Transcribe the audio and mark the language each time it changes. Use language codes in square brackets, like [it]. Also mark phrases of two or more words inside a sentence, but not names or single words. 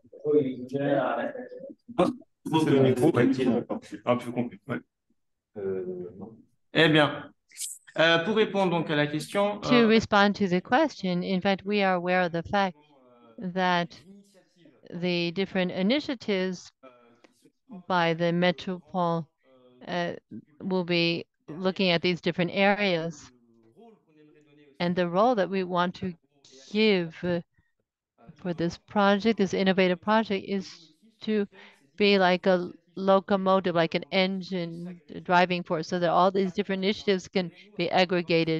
[it] Poi in generale [fr] c'est le micro, ouais. Ah, plus compris. Ouais. Eh bien, pour répondre donc à la question. [en] To respond to the question, in fact, we are aware of the fact that the different initiatives by the Métropole will be looking at these different areas. And the role that we want to give for this project, this innovative project, is to be like a locomotive, like an engine driving force, so that all these different initiatives can be aggregated.